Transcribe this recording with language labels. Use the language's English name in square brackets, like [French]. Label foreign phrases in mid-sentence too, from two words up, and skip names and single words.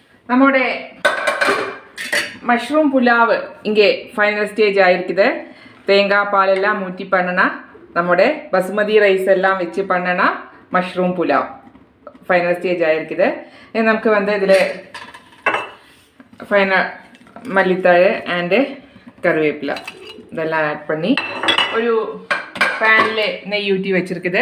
[Tamil] நம்மோட மஷ்ரூம் புலாவ் இங்கே [English] final stage [Tamil] ஆயிருக்குது. தேங்காய் பாலெல்லாம் ஊற்றி பண்ணனா நம்மோட [English] basmati rice [Tamil] எல்லாம் வச்சு பண்ணனா மஷ்ரூம் புலாவ் [English] final stage [Tamil] ஆயிருக்குது. [Malayalam] നമുക്ക് ഇതിൽ ഫൈനൽ മല്ലിത്തഴ ആൻഡ് കറിവേപ്പില ഇതെല്ലാം ആഡ് பண்ணி ഒരു പാനിൽ നെയ്യ് ഊറ്റി വെച്ചിരിക്കുന്നത്.